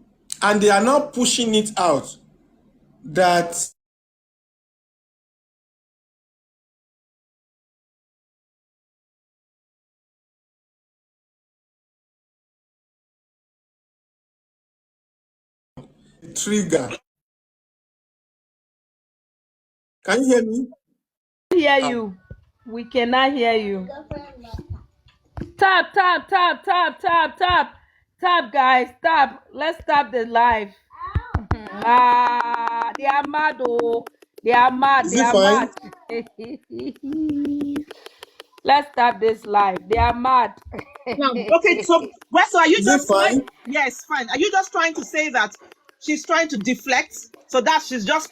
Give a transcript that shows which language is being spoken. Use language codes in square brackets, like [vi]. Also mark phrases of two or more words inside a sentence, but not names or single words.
[en] And they are now pushing it out that trigger. Can you hear me? Hear you. We cannot hear you. Tap, tap, tap, tap, tap, tap. Tap, guys, tap. Let's tap the live. They are mad, oh. They are mad. Is They it are fine? mad. Let's tap this live. They are mad. Now, okay, so Westo, are you Is it just trying? fine? Yes, fine. Are you just trying to say that she's trying to deflect so that she's just